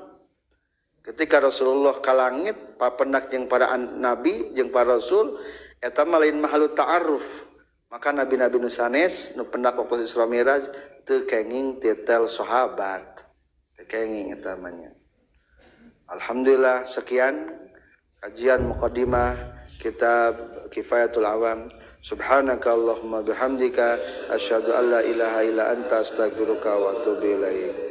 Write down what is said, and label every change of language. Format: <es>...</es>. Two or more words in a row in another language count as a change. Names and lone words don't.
<su>Ketika Rasulullah ka langit papendak jeung para nabi jeung para rasul eta mah lain</su> <ar>محل تعارف.</ar> <su>Maka nabi-nabi nu sanes nu pendak waktu Isra Mi'raj teu kenging titel sahabat. Teu kenging eta mah. Alhamdulillah sekian kajian muqaddimah kitab Kifayatul Awam.</su> <ar>سبحانك اللهم وبحمدك أشهد أن لا إله إلا أنت أستغفرك وأتوب إليك.</ar>